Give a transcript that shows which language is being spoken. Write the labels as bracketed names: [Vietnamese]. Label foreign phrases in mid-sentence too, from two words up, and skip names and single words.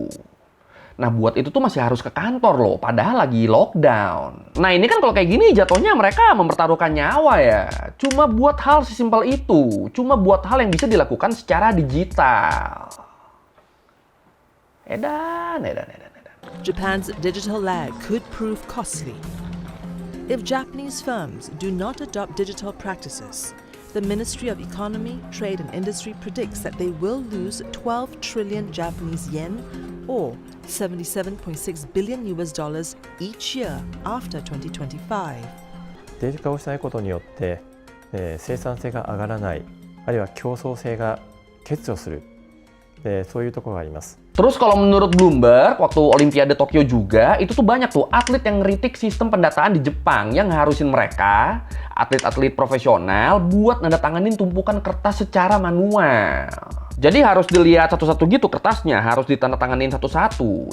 [Indonesian] Nah buat itu tuh masih harus ke kantor loh, padahal lagi lockdown. Nah ini kan kalau kayak gini jatuhnya mereka mempertaruhkan nyawa ya. Cuma buat hal sesimpel itu, cuma buat hal yang bisa dilakukan secara digital. Edan. [English] Japan's digital lag could prove costly. If Japanese firms do not adopt digital practices, the Ministry of Economy, Trade and Industry predicts that they will lose 12 trillion Japanese yen or $77.6 billion each year after 2025. [Japanese] デジタル化をしないことによって、生産性が上がらない、あるいは競争性が欠如する、そういうところがあります。 [Indonesian] Terus kalau menurut Bloomberg, waktu Olimpiade Tokyo juga, itu tuh banyak tuh atlet yang ngeritik sistem pendataan di Jepang yang ngarusin mereka, atlet-atlet profesional, buat nandatanganin tumpukan kertas secara manual. Jadi harus dilihat satu-satu gitu kertasnya, harus ditandatanganin satu-satu.